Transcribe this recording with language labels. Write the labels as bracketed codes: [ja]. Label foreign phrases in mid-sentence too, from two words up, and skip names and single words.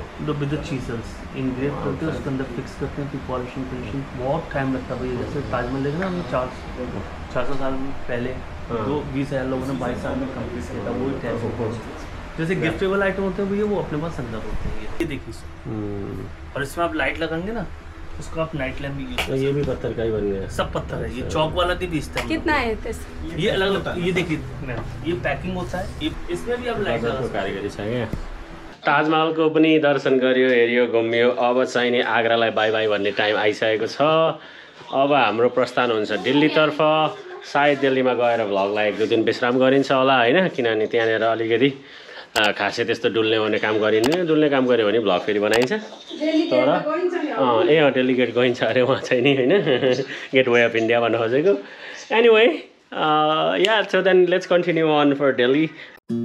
[en] with the chisels [hi] इंग्रेव करते हैं उसके अंदर फिक्स करते हैं फिर [en] polishing finishing [hi] बहुत टाइम लगता है भैया जैसे ताजमहल लेके ना हमने 400 साल पहले 20,000 लोगों ने 22 साल में कंप्लीट किया था वही टाइप जैसे [en] giftable item [hi] होते हैं भैया वो अपने पास अंदर होते हैं ये देखिए और इसमें आप लाइट लगाएंगे ना उसको आप [en] night lamp [hi] भी यूज ये भी पत्थर का ही बन गया सब पत्थर है ये चौक वाला भी बेचता है कितना है ये अलग अलग ये देखिए ये पैकिंग होता है इसमें भी आप लाइट लगा [ne] कारिगरी छ क्या ताजमहलको पनि दर्शन गर्यो हेऱ्यो घुम्यो अब चाहिँ नि आग्रालाई [en] bye bye [ne] भन्ने टाइम आइसकेको छ अब हाम्रो प्रस्थान हुन्छ दिल्लीतर्फ सायद दिल्लीमा गएर भ्लगलाई 1-2 दिन विश्राम गरिन्छ होला होइन किनभने त्यहाँनिर अलिकति खासै त्यस्तो डुल्ने काम गरिने डुल्ने काम गऱ्यो भने भ्लग फेरि बनाइन्छ तर दिल्ली गेट गइन्छ अरे उहाँ चाहिँ नि होइन गेट वे अफ इन्डिया भन्न खोजेको एनिवे [en] yeah so then let's continue on for Delhi